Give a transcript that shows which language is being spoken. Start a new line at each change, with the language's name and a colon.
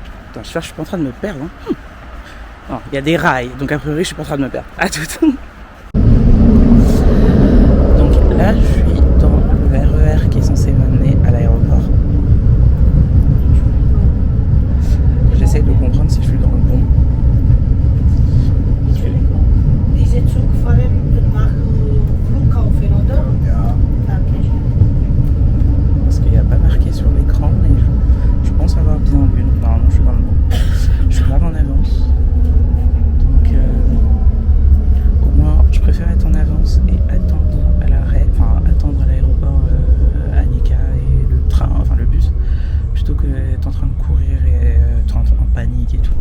French: Attends, je suis pas en train de me perdre. Hein. Non, il y a des rails, donc a priori je suis pas en train de me perdre. À toutes. Donc là, je suis dans le RER qui est censé m'amener à l'aéroport. J'essaie de comprendre si je suis dans le bon.
German: Diese Zug fahren nach Flughafen, oder? Ja.
English: Okay.
French: Parce qu'il n'y a pas marqué sur l'écran, mais je pense avoir bien vu. Normalement, je suis dans le bon. Je suis grave en avance. Donc, au moins, je préfère être en avance et attendre à l'arrêt, enfin, attendre à l'aéroport Annika et le train, enfin le bus, plutôt que d'être en train de courir et être en panique et tout.